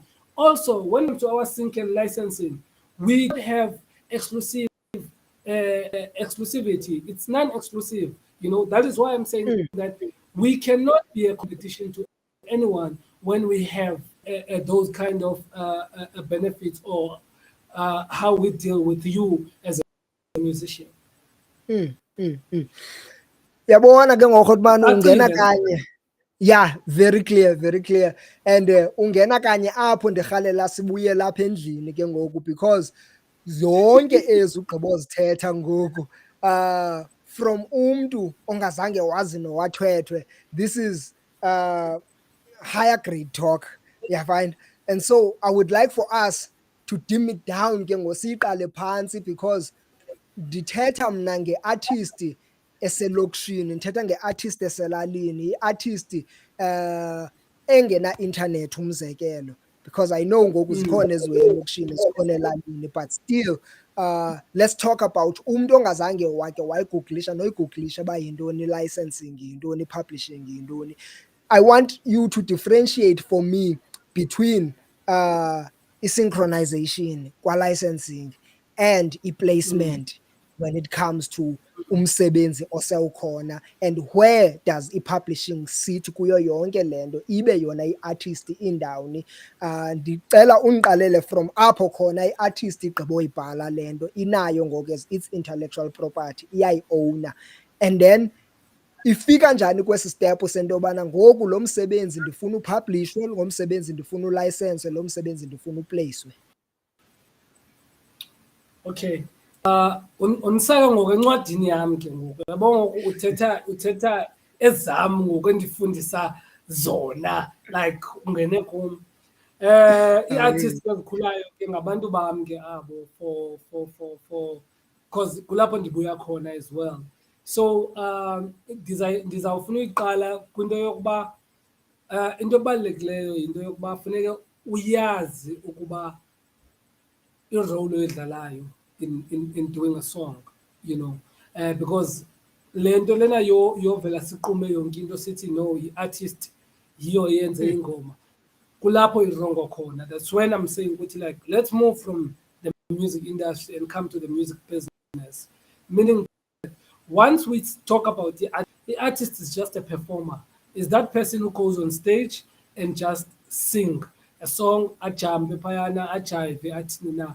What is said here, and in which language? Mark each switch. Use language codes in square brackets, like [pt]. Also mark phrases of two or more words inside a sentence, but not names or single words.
[en] Also, when it comes to our sync and licensing, we don't have exclusivity. It's non-exclusive. That is why I'm saying that we cannot be a competition to anyone when we have those kind of benefits, or how we deal with you as a musician. [xh] Yabona ke ngoku ukuthi mani ungena Ucacile. kanye. [en] Yeah, very clear, very clear. [xh] And ungena kanye apho ndirhalela sibuye lapha endlini ke ngoku, because zonke ezi ugqibozithetha ngoku from umntu ongazange wazi nowathwethwe, [en] this is higher grade talk, find. And so I would like for us to dim it down [xh] ke ngosiqale phansi, because ndithetha mna ngeartist eselokishini, ndithetha ngeartist eselalini, iartist engena internet umzekelo, [en] because I know [xh] ngoku zikhona ezilokishini zikhona elalini, [en] but still let's talk about [xh] umntu ongazange wake wayigooglisha noyigooglisha uba yintoni licensing, yintoni publishing, yintoni. [en] I want you to differentiate for me between synchronization, licensing, and placement when it comes to [xh] umsebenzi osewukhona, [en] and where does i-publishing sit [xh] kuyo yonke lento, ibe yona i-artist indawuni. Ndicela undiqalele from apho khona i-artist igqiboyibhala lento inayo ngoku [en] as its intellectual property, [xh] iyayi-owner, and then ifika njani kwesi step sento yobana ngoku lo msebenzi ndifuna upublishwe, lo msebenzi ndifuna ulicense, lo msebenzi ndifuna uplacwe. [en] Okay. [xh] Unisaka ngokwencwadini yami ke ngoku. Yabona uthetha ezami ngokwendifundisa zona, like ungene kum. I-artist ezikhulayo ke ngabantu bami ke abo, for because kulapho ndibuya khona [en] as well. [xh] So ndizawufuna uyiqala kwinto yokuba into ebalulekileyo yinto yokuba funeke uyazi ukuba irole oyidlalayo [en] in doing a song, [xh] because le nto lena yovela siqume yonke into sithi no, i-artist yiyo yenze ingoma, kulapho irongo khona. [en] That's when I'm saying ukuthi, like, let's move from the music industry and come to the music business, meaning once we talk about the artist is just a performer, is that person who goes on stage and just sing a song, [xh] ajambe phayana, ajive, athina.